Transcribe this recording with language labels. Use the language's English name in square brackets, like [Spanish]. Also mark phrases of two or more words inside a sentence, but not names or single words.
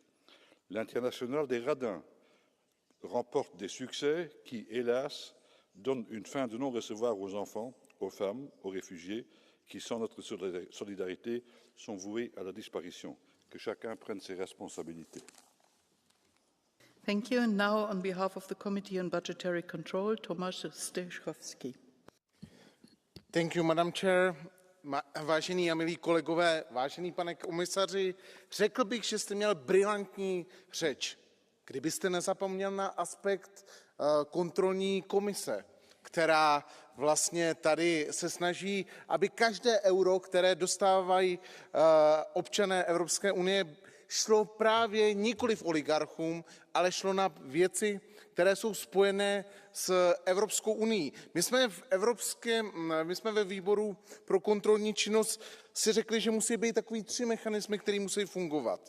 [French] L'international des radins remporte des succès qui, hélas, donne une fin de non-recevoir aux enfants, aux femmes, aux réfugiés, qui, sans notre solidarité, sont voués à la disparition. Que chacun prenne ses responsabilités. [English] Thank you. And now, on behalf of the Committee on Budgetary Control, Tomasz Stechowski. Thank you, Madam Chair. [Czech] Vážení a milí kolegové, vážený pane komisaři, řekl bych, že jste měl brilantní řeč, kdybyste nezapomněl na aspekt kontrolní komise, která vlastně tady se snaží, aby každé euro, které dostávají občané Evropské unie, šlo právě nikoliv oligarchům, ale šlo na věci, které jsou spojené s Evropskou unií. My jsme ve výboru pro kontrolní činnost si řekli, že musí být takový 3 mechanismy, které musí fungovat.